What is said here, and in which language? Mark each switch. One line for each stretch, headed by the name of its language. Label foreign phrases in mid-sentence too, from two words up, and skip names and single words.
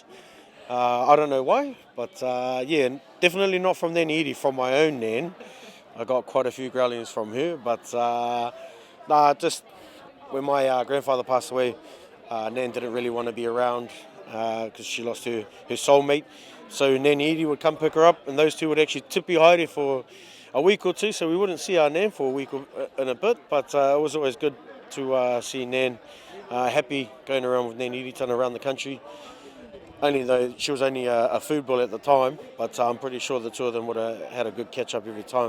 English: I don't know why, but yeah, definitely not from Kahurangi Iri. From my own nan, I got quite a few growlings from her. But just when my grandfather passed away, Nan didn't really want to be around because she lost her soulmate. So Kahurangi Iri would come pick her up, and those two would actually
Māori: tipi haere
English: for a week or two. So we wouldn't see our Nan for a week and a bit, but it was always good to see Nan happy going around with Kahurangi Iritana around the country. Only though she was only a food bull at the time, but I'm pretty sure the two of them would have had a good catch up every time.